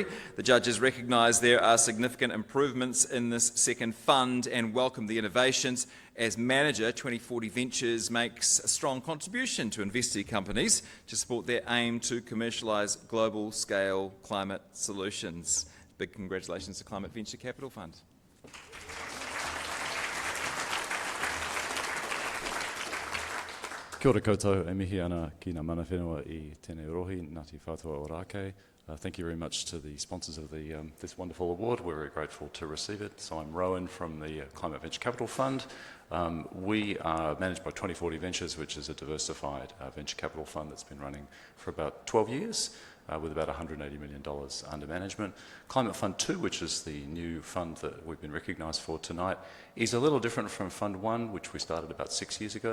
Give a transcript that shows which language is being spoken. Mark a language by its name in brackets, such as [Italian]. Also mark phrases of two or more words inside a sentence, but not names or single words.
[English] The judges recognise there are significant improvements in this second fund and welcome the innovations. As manager, 2040 Ventures makes a strong contribution to investee companies to support their aim to commercialise global-scale climate solutions. Big congratulations to Climate Venture Capital Fund. [Māori] Kia ora koutou, e mihi ana ki ngā mana whenua I tēnei rohi, Ngāti Whātua o Rākei. [English] Thank you very much to the sponsors of this wonderful award. We're very grateful to receive it. So I'm Rowan from the Climate Venture Capital Fund. We are managed by 2040 Ventures, which is a diversified venture capital fund that's been running for about 12 years. With about $180 million under management. Climate Fund 2, which is the new fund that we've been recognised for tonight, is a little different from Fund 1, which we started about 6 years ago.